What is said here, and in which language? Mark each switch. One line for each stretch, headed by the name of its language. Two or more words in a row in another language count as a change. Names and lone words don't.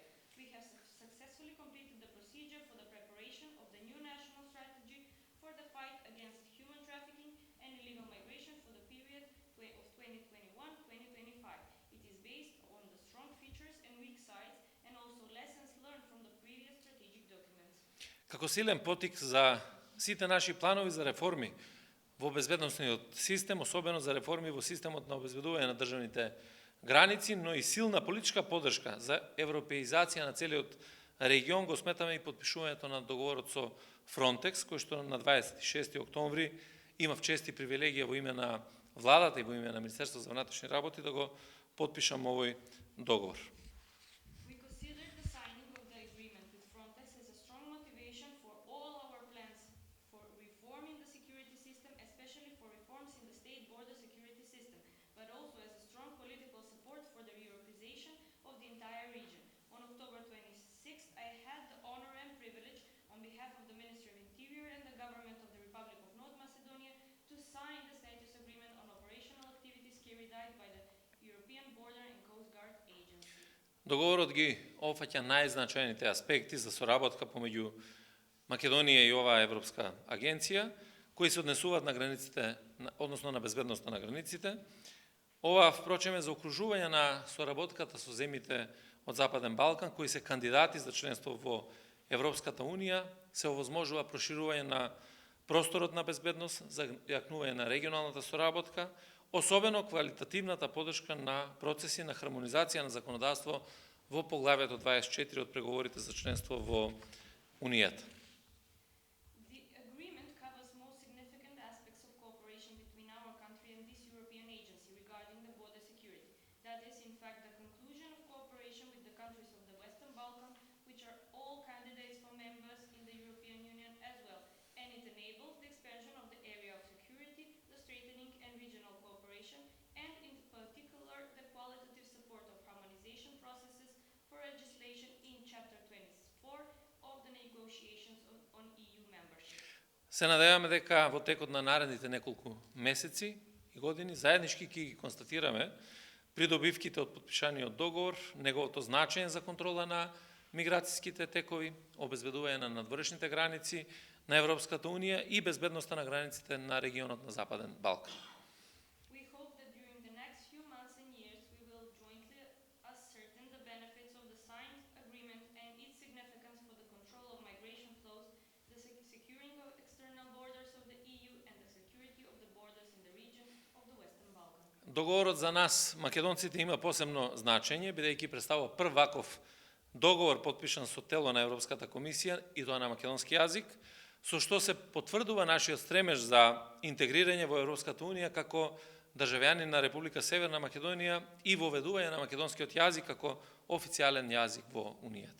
English: We have successfully completed the procedure for the preparation of the new national strategy for the fight against human trafficking and illegal migration for the period of 2021-2025. It is based on the strong features and weak sides and also lessons learned from the previous strategic documents.
Macedonian: Како силен потик за сите наши планови за реформи во безбедносниот систем, особено за реформи во системот на обезбедување на државните граници, но и силна политичка поддршка за европеизација на целиот регион го сметаме и подпишувањето на договорот со Frontex, кој што на 26 октомври имав чест и привилегија во име на владата и во име на Министерството за внатрешни работи да го подпишам овој договор.
English: We consider the signing of the agreement with Frontex as a strong motivation for all our plans for reforming the security system, especially for reforms in the state border security system, but also as a strong political support for the Europeization of the entire region. On October 26th, I had the honor and privilege, on behalf of the Ministry of Interior and the government of the Republic of North Macedonia, to sign the status agreement on operational activities carried out by the European Border and Coast Guard Agency.
Macedonian: Договорот ги опфаќа најзначајните аспекти за соработка помеѓу Македонија и оваа Европска агенција, кои се однесуваат на границите, односно на безбедноста на границите. Ова, впрочем, е за окружување на соработката со земјите од Западен Балкан, кои се кандидати за членство во Европската Унија, се овозможува проширување на просторот на безбедност, за јакнување на регионалната соработка, особено квалитативната поддршка на процеси на хармонизација на законодавство во поглавјето 24 од преговорите за членство во Унијата.
English: The agreement covers most significant aspects of cooperation between our country and this European agency regarding the border security. That is, in fact, the conclusion of cooperation with the countries of the Western Balkans, which are all candidates for members in the European Union as well, and it enables the expansion of the area of security, the strengthening and regional cooperation, and in particular the qualitative support of harmonization processes for legislation in Chapter 24 of the negotiations on EU membership.
Macedonian: Се надеваме дека во текот на наредните неколку месеци и години заеднички ќе ги констатираме придобивките од подпишаниот договор, неговото значење за контрола на миграцијските текови, обезбедување на надворешните граници на Европската Унија и безбедноста на границите на регионот на Западен Балкан.
English: We hope that during the next few months and years we will jointly ascertain the benefits of the signed agreement and its significance for the control of migration flows, the securing of external borders of the EU and the security of the borders in the region of the Western Balkans.
Macedonian: Договорот за нас, македонците, има посебно значење, бидејќи представува прв ваков договор подпишан со тело на Европската комисија и тоа на македонски јазик, со што се потврдува нашиот стремеж за интегрирање во Европската Унија како државјанин на Република Северна Македонија и воведување на македонскиот јазик како официјален јазик во Унијата.